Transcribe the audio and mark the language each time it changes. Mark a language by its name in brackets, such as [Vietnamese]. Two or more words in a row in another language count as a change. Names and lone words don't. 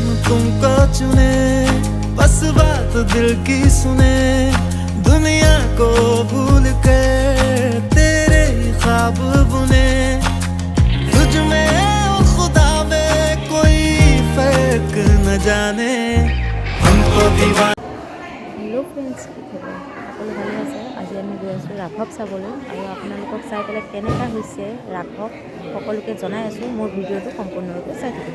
[Hindi] तुमको चुने, बस बात दिल की सुने, दुनिया को भूल कर तेरे ख्वाब बुने, तुझ में और खुदा में कोई फर्क न जाने, हमको दीवाना। [English] Hello friends, [Assamese] কি খবৰ? সকলো ভালে আছে? আজি আমি গৈ আছোঁ ৰাঘৱ চাবলৈ আৰু আপোনালোকক চাই পেলাই কেনেকুৱা হৈছে ৰাঘৱ সকলোকে জনাই আছোঁ। মোৰ ভিডিঅ'টো সম্পূৰ্ণৰূপে চাই থাকিব।